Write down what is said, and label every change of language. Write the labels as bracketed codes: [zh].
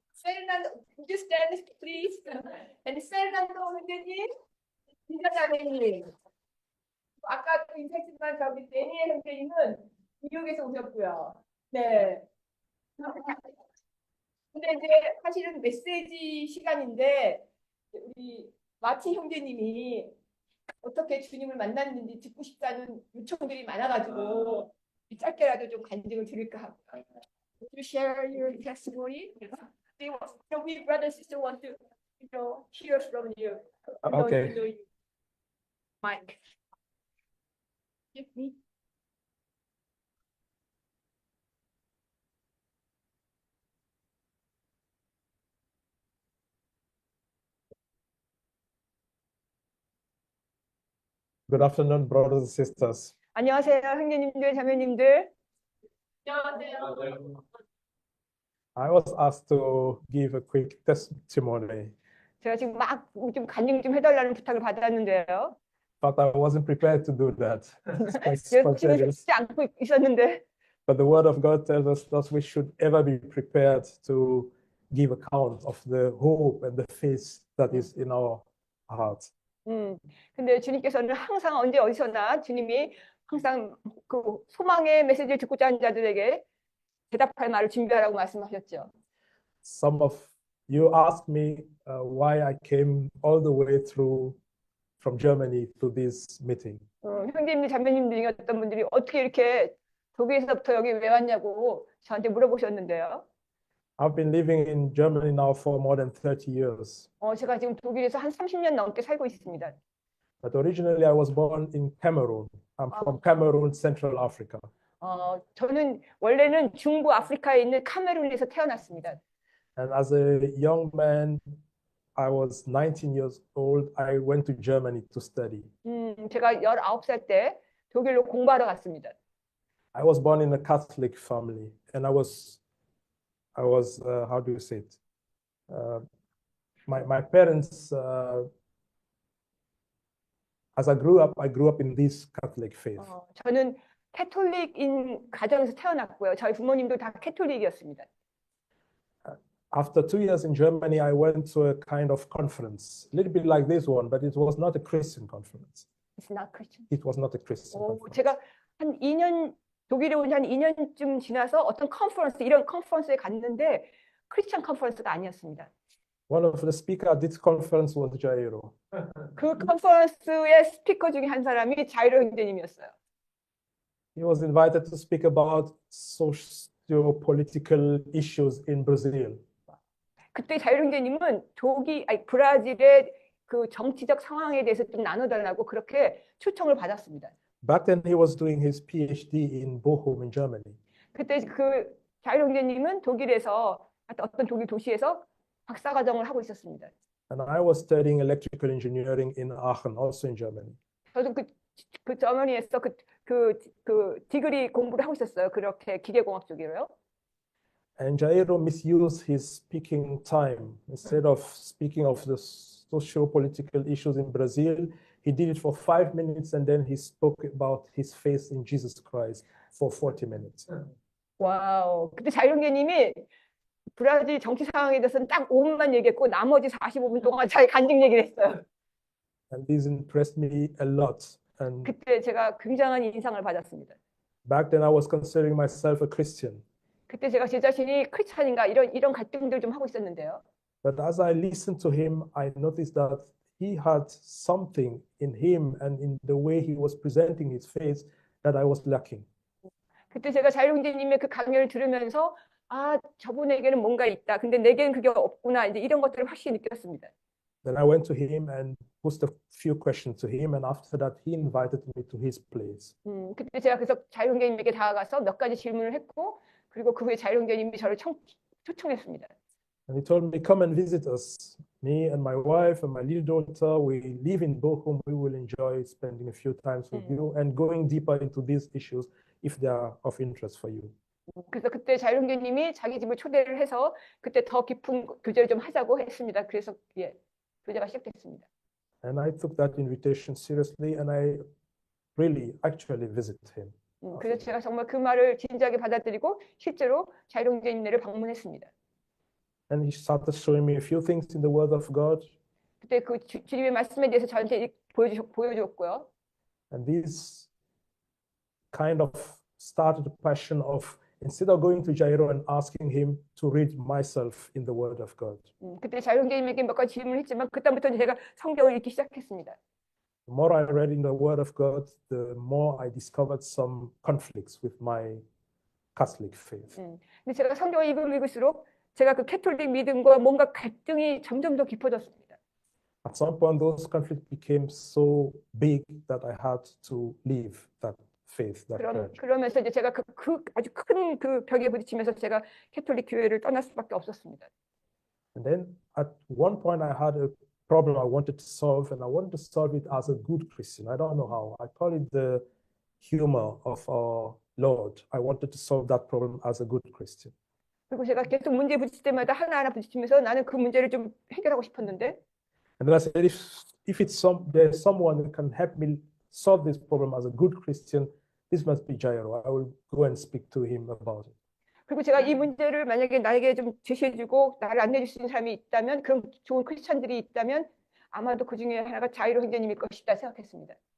[en] 페르난도, would you stand please? [ko] And 페르난도 형제님, 인사 자매님. 아까 또 인사했지만 저기 데니엘 형제님은 뉴욕에서 오셨고요. 네. 근데 이제 사실은 메시지 시간인데 우리 마치 형제님이 어떻게 주님을 만났는지 듣고 싶다는 요청들이 많아가지고 짧게라도 좀 간증을 드릴까 합니다. [en] Would you share your testimony? We brother sister want to hear from you. Okay. Mike. Give me. Good afternoon, brothers and sisters. [ko] 안녕하세요, 형제님들, 자매님들. 안녕하세요. [en] I was asked to give a quick testimony, [ko] 제가 지금 막 좀 간증 좀 해달라는 부탁을 받았는데요. [en] but I wasn't prepared to do that. It's quite [ko] 지금 [en] spontaneous. [ko] 쉽지 않고 있었는데 [en] But the Word of God tells us that we should ever be prepared to give account of the hope and the faith that is in our hearts. [ko] 근데 주님께서는 항상 언제 어디서나 주님이 항상 그 소망의 메시지를 듣고자 하는 자들에게 대답할 말을 준비하라고 말씀하셨죠. [en] Some of you asked me why I came all the way through from Germany to this meeting. [ko] 형제님들, 자매님들 중에 어떤 분들이 어떻게 이렇게 독일에서부터 여기 왜 왔냐고 저한테 물어보셨는데요. [en] I've been living in Germany now for more than 30 years. [ko] 제가 지금 독일에서 한 30년 넘게 살고 있습니다. [en] But originally I was born in Cameroon. I'm from Cameroon, Central Africa. [ko] 저는 원래는 중부 아프리카에 있는 카메룬에서 태어났습니다. [en] And as a young man, I was 19 years old. I went to Germany to study. [ko] 제가 19살 때 독일로 공부하러 갔습니다. [en] I was born in a Catholic family, and I was how do you say it? My parents, as I grew up in this Catholic faith. [ko] 저는 캐톨릭인 가정에서 태어났고요. 저희 부모님도 다 캐톨릭이었습니다. [en] After 2 years in Germany, I went to a kind of conference, a little bit like this one, but it was not a Christian conference. It's not Christian. It was not a Christian conference. [ko] 제가 한 2년 독일에 온 지 한 2년쯤 지나서 어떤 컨퍼런스, 이런 컨퍼런스에 갔는데 크리스찬 컨퍼런스가 아니었습니다. [en] One of the speakers at this conference was Jairo. [ko] 그 컨퍼런스의 스피커 중에 한 사람이 자이로 형제님이었어요. [en] He was invited to speak about socio-political issues in Brazil. [ko] 그때 자이로 형제님은 브라질의 그 정치적 상황에 대해서 좀 나눠달라고 그렇게 초청을 받았습니다. [en] Back then, he was doing his PhD in Bochum in Germany. [ko] 그때 그 자이로 형제님은 독일에서 어떤 독일 도시에서 박사과정을 하고 있었습니다. [en] And I was studying electrical engineering in Aachen, also in Germany. [ko] 저도 그 저머니에서 그 디그리 공부를 하고 있었어요. 그렇게 기계공학 쪽이로요. [en] And Jairo misused his speaking time. Instead of speaking of the socio-political issues in Brazil, he did it for 5 minutes, and then he spoke about his faith in Jesus Christ for 40 minutes. [ko] 와우. 그때 자이로 형제님이 브라질 정치 상황에 대해서는 딱 5분만 얘기했고 나머지 45분 동안 자기 간증 얘기를 했어요. [en] And this impressed me a lot. And [ko] 그때 제가 굉장한 인상을 받았습니다. [en] back then I was considering myself a Christian. [ko] 그때 제가 제 자신이 크리스찬인가 이런 갈등들 좀 하고 있었는데요. [en] But as I listened to him, I noticed that he had something in him and in the way he was presenting his faith that I was lacking. [ko] 그때 제가 자유 형제님의 그 강연을 들으면서 아, 저분에게는 뭔가 있다. 근데 내게는 그게 없구나. 이제 이런 것들을 확실히 느꼈습니다. [en] Then I went to him and posed a few questions to him, and after that, he invited me to his place. [ko] 그때 제가 그래서 자유 형제님에게 다가가서 몇 가지 질문을 했고, 그리고 그 후에 자유 형제님이 저를 초청했습니다. [en] And he told me, come and visit us. Me and my wife and my little daughter, we live in Bochum. We will enjoy spending a few times with you and going deeper into these issues if they are of interest for you. [ko] 그래서 그때 자유 형제님이 자기 집을 초대를 해서 그때 더 깊은 교제를 좀 하자고 했습니다. 그래서 예, 교제가 시작됐습니다. [en] And I took that invitation seriously, and I really actually visited him. [ko] 그래서 제가 정말 그 말을 진지하게 받아들이고 실제로 자유 형제님네를 방문했습니다. [en] And he started showing me a few things in the Word of God. [ko] 그때 그 주님의 말씀에 대해서 저한테 보여줬고요. [en] And this kind of started a passion of, instead of going to Jairo and asking him to read myself in the Word of God. [ko] 그때 자유 형제님에게 몇 가지 질문을 했지만 그다음부터 제가 성경을 읽기 시작했습니다. [en] The more I read in the Word of God, the more I discovered some conflicts with my Catholic faith. [ko] 근데 제가 성경을 읽을수록 제가 그 캐톨릭 믿음과 뭔가 갈등이 점점 더 깊어졌습니다. [en] At some point, those conflicts became so big that I had to leave that faith, that church. [ko] 그러면서 이제 제가 그 아주 큰 그 벽에 부딪히면서 제가 캐톨릭 교회를 떠날 수밖에 없었습니다. [en] And then at one point, I had a problem I wanted to solve, and I wanted to solve it as a good Christian. I don't know how. I call it the humor of our Lord. I wanted to solve that problem as a good Christian. [ko] 그리고 제가 계속 문제 부딪힐 때마다 하나하나 부딪히면서 나는 그 문제를 좀 해결하고 싶었는데 [en] And then I said, if there's someone who can help me solve this problem as a good Christian, this must be Jairo. I will go and speak to him about it. [ko] 그리고 제가 이 문제를 만약에 나에게 좀 제시해주고 나를 안내해줄 수 있는 사람이 있다면 그런 좋은 크리스찬들이 있다면 아마도 그 중에 하나가 자이로 형제님일 것이다 생각했습니다.